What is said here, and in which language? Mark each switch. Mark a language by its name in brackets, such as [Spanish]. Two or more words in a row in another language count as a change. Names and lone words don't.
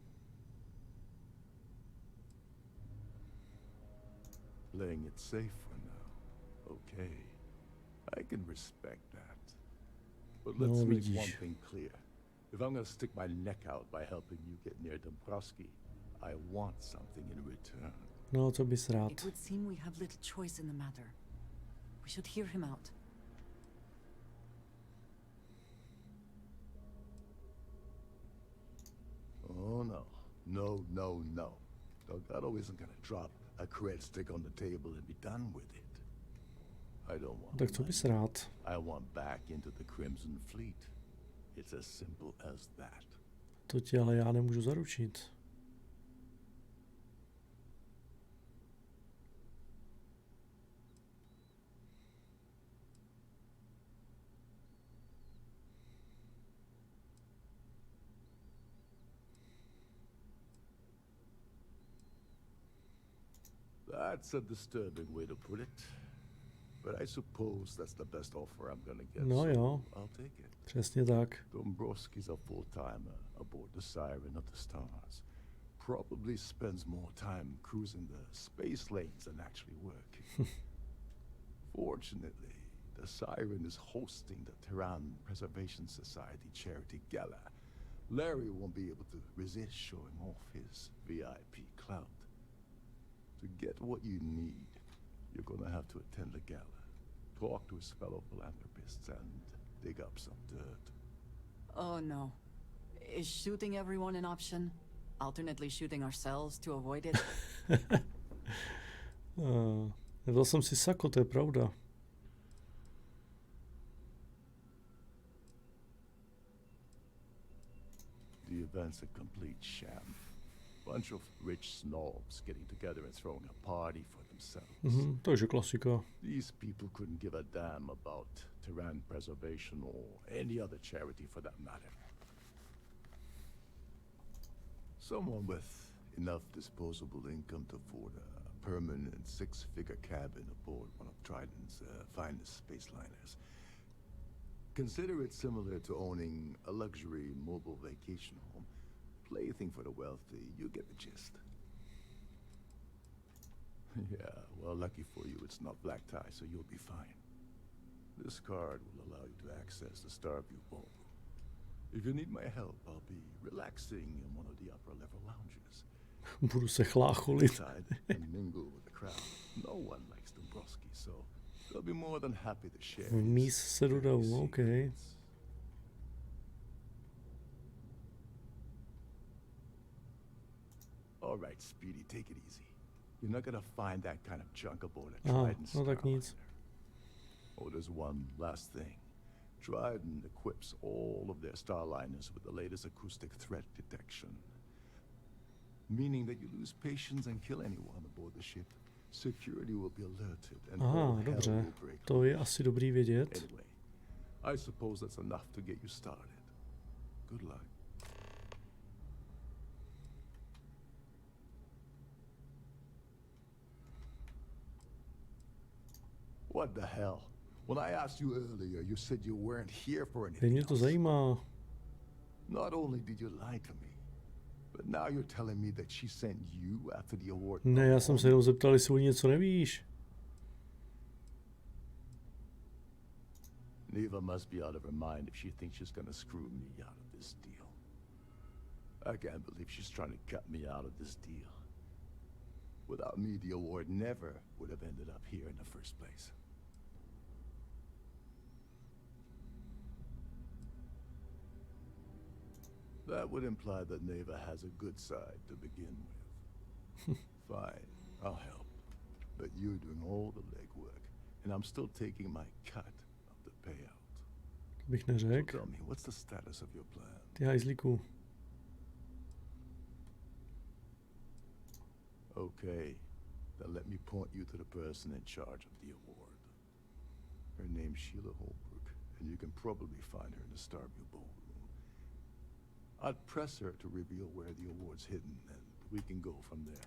[English] Playing it safe for now. Okay. I can respect that. But let's [Czech] No, [English] make [Czech] vidíš. [English] one thing clear. If I'm gonna stick my neck out by helping you get near Dombrowski, I want something in return. [Czech] No, co bys rád? [English] It would seem we have little choice in the matter. We should hear him out. Oh no. No, no, no. Delgado isn't gonna drop a cred stick on the table and be done with it. I don't want [Czech] Tak co bys rád? [English] I want back into the Crimson Fleet. It's as simple as that. [Czech] To ti ale já nemůžu zaručit. [English] That's a disturbing way to put it. But I suppose that's the best offer I'm gonna get. [Czech] No [English] so [Czech] jo, [English] I'll take it. [Czech] přesně tak. [English] Dombrowski's a full-timer aboard the Siren of the Stars. Probably spends more time cruising the space lanes than actually working. Fortunately, the Siren is hosting the Terran Preservation Society charity gala. Larry won't be able to resist showing off his VIP clout. To get what you need, you're gonna have to attend the gala, talk to his fellow philanthropists, and dig up some dirt. Oh no. Is shooting everyone an option? Alternately shooting ourselves to avoid it? [Czech] Nedal jsem si sako, to je pravda. [English] The event's a complete sham. Bunch of rich snobs getting together and throwing a party for themselves. [Czech] Takže klasika. [English] These people couldn't give a damn about Terran preservation or any other charity for that matter. Someone with enough disposable income to afford a permanent six-figure cabin aboard one of Trident's finest space liners. Consider it similar to owning a luxury mobile vacation home. Plaything for the wealthy, you get the gist. Yeah, well, lucky for you, it's not black tie, so you'll be fine. This card will allow you to access the Starfield ballroom. If you need my help, I'll be relaxing in one of the upper-level lounges. [Czech] Budu se chlácholit. [English] Inside and mingle with the crowd. No one likes Dombrowski, so they'll be more than happy to share. [Czech] Vmíz se dodal, [English] OK. All right, Speedy, take it easy. You're not gonna find that kind of junk aboard a [Czech] Aha, [English] Trident [Czech] no tak nic. [English] Oh, there's one last thing. Trident equips all of their Starliners with the latest acoustic threat detection. Meaning that you lose patience and kill anyone aboard the ship. Security will be alerted and all [Czech] Aha, [English] hell [Czech] dobře. [English] will break [Czech] To je asi dobrý vědět. [English] Anyway, I suppose that's enough to get you started. Good luck. What the hell? When I asked you earlier, you said you weren't here for [Czech] Teď [English] anything [Czech] mě to [English] else. [Czech] zajímá. [English] Not only did you lie to me, but now you're telling me that she sent you after the award. [Czech] Ne, já jsem se jenom zeptal, jestli o ní něco nevíš. [English] Neva must be out of her mind if she thinks she's gonna screw me out of this deal. I can't believe she's trying to cut me out of this deal. Without me, the award never would have ended up here in the first place. That would imply that Neva has a good side to begin with. Fine, I'll help. But you're doing all the legwork, and I'm still taking my cut of the payout. [Czech] To bych [English] So [Czech] neřekl. [English] tell me, what's the status of your plan? [Czech] Ty hajzlíku. [English] Okay, then let me point you to the person in charge of the award. Her name's Sheila Holbrook, and you can probably find her in the Starfield ballroom. I'd press her to reveal where the award's hidden, and we can go from there.